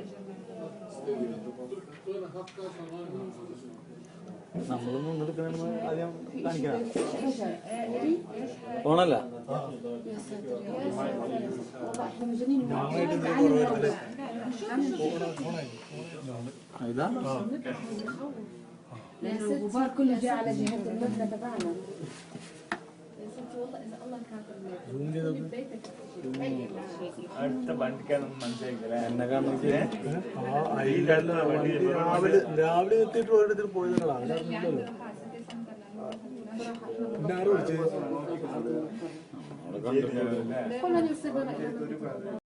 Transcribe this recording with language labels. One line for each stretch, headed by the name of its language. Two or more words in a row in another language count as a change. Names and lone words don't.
Malayalam: നമ്മളൊന്നും മുന്നെടുക്കണ ആദ്യം കാണിക്കണം. ഓണല്ല ഇതാ
Arabic: الغبار كله جاء على جهة المبنى تبعنا.
Malayalam: രാവിലെ എത്തിയിട്ട് ഒരിടത്തിൽ പോയതാണ്.